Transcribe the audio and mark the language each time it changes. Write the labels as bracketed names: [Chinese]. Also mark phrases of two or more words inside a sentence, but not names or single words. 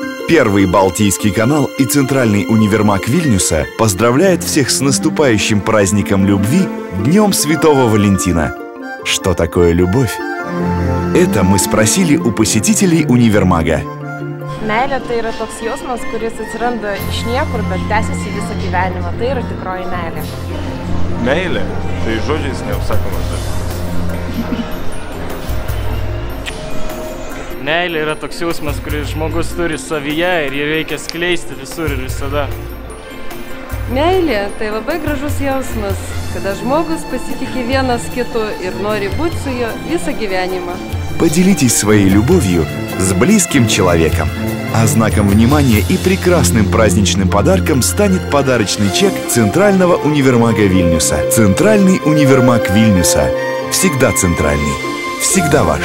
[Russian] Первый Балтийский канал и Центральный универмаг Вильнюса поздравляют всех с наступающим праздником любви Днем Святого Валентина. Что такое любовь? Это мы спросили у посетителей универмага. [Lithuanian] Meilė tai yra toks jausmas, kuris atsiranda iš niekur, bet tęsiasi visą gyvenimą. Tai yra tikroji meilė. Meilė tai žodžiais neapsakomas dalykas. Meilė yra toks jausmas, kurį žmogus turi savyje ir jį reikia skleisti visur ir visada. Meilė tai labai gražus jausmas, kada žmogus pasitikė vienas kitu ir nori būti su juo visą gyvenimą. [Russian] Поделитесь своей любовью с близким человеком. А знаком внимания и прекрасным праздничным подарком станет подарочный чек Центрального универмага Вильнюса. Центральный универмаг Вильнюса. Всегда центральный. Всегда ваш.